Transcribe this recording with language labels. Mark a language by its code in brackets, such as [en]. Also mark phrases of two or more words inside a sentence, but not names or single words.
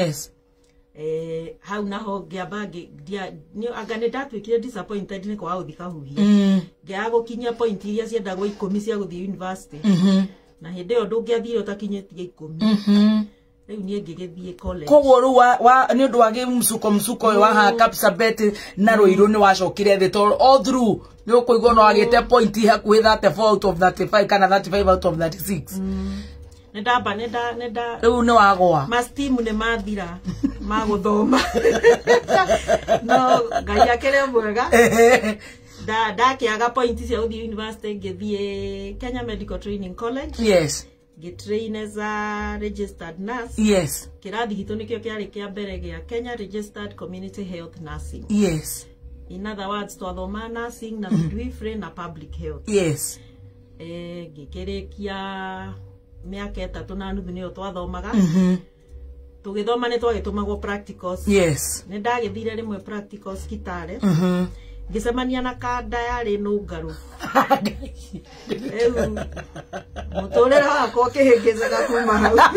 [ki] hau naho ngĩamba anga nĩ ndatuĩkire disappointed nĩ kwaga gũthiĩ kahuhia ngĩaga gũkinyia point iria ciendagwo 10 cia gũthiĩ university na hĩndĩ ĩyo ndũngĩathire ũtakinyĩtie 10 rĩu niĩ ngĩgĩthiĩ college koguo rĩu nĩ ũndũ wa msuko ũyũ wa ha Kapsabet na Rũirũ nĩ wacokire thĩ [en] all through [ki] nĩ ũkũigua no agĩte point hakuhĩ [en] 34 out of 35 [ki] kana [en] 35 out of 36 [ki] nenda rĩu nĩ wagwa mastimu nĩ mathira magũthoma no Ngai akĩrĩ mwega ndakĩaga point cia gũthiĩ university ngĩthiĩ Kenya Medical Training [en] College train as a registered nurse [ki] kĩrathi gitũ nĩkĩo kĩarĩ kĩa mbere gĩa Kenya Registered Community Health Nursing [en] in other words [ki] twathoma nursing na midwifery na [en] public health [ki] ngĩkĩrĩkia mĩaka 3 na nuthu nĩyo twathomaga tũgĩthoma nĩ twagĩtũmagwo practicals nĩ ndagĩthire rĩmwe practicals Kitale ngĩcemania na kanda yarĩ nũngarũ mũtũrĩre wakwa ũkĩhĩngĩcaga kuma hau